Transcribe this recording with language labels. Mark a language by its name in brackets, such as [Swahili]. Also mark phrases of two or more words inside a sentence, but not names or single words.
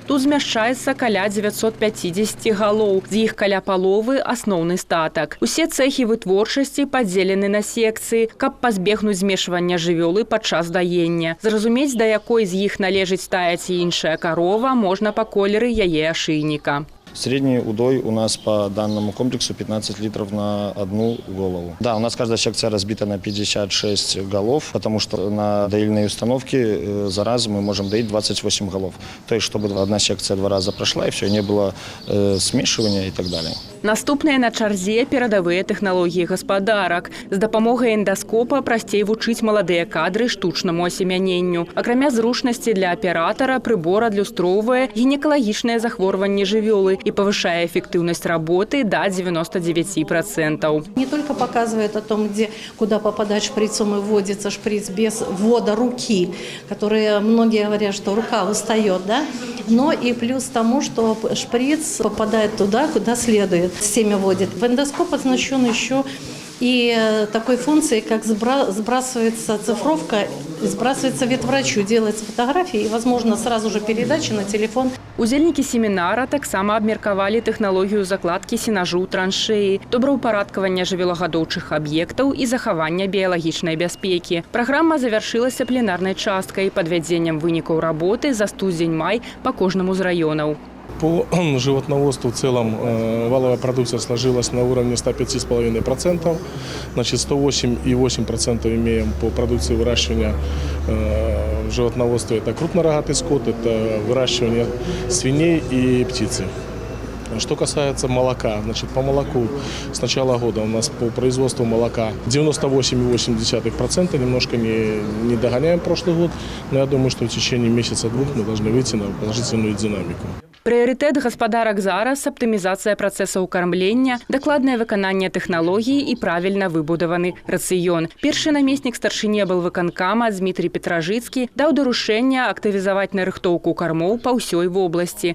[Belarusian] Тут змяшчаецца каля 950 галоў. З іх каля паловы – асноўны статак. Усе цэхі вытворчасці падзелены на секцыі, каб пазбегнуць змешвання жывёлы падчас даення. Зразумець, да якой з іх належыць тая ці іншая карова, можна па колеры яе ашыйніка. [Russian] Средний удой у нас по данному комплексу 15 литров на одну голову. Да, у нас каждая секция разбита на 56 голов, потому что на доильной установке за раз мы можем доить 28 голов. То есть, чтобы одна секция 2 раза прошла, и все, не было смешивания и так далее. [Belarusian] Наступныя на чарзе перадавыя тэхналогіі гаспадарак. З дапамогай эндаскопа прасцей вучыць маладыя кадры штучнаму асемяненню. Акрамя зручнасці для аператара, прыбор адлюстроўвае гінекалагічныя захворванні жывёлы [Russian] и повышая эффективность работы до 99%. Не только показывает о том, куда попадать шприцом и вводится шприц без ввода руки, которые многие говорят, что рука устает, да? Но и плюс тому, что шприц попадает туда, куда следует. Семя вводит. В эндоскоп оснащен еще и такой функцией, как сбрасывается цифровка, сбрасывается ветврачу, делается фотографии и, возможно, сразу же передача на телефон. [Belarusian] Удзельнікі семінара таксама абмеркавалі тэхналогію закладкі сенажу ў траншеі, добраўпарадкавання жывёлагадоўчых аб'ектаў і захавання біялагічнай бяспекі. Праграма завяршылася пленарнай часткай падвядзенням вынікаў работы за студзень-май по кожнаму з раёнаў. [Russian] По животноводству в целом валовая продукция сложилась на уровне 105,5%. Значит, 108,8% имеем по продукции выращивания в животноводстве. Это крупнорогатый скот, это выращивание свиней и птицы. Что касается молока, значит, по молоку с начала года у нас по производству молока 98,8%, немножко не догоняем прошлый год, но я думаю, что в течение месяца-двух мы должны выйти на положительную динамику. [Belarusian] Прыярытэт гаспадарак зараз – аптымізацыя працэсаў кармлення, дакладнае выкананне тэхналогій і правільна выбудаваны рацыён. Першы намеснік старшыні аблвыканкама Дмітрий Петражыцкі даў даручэнне актывізаваць нарыхтоўку кармоў па ўсёй вобласці.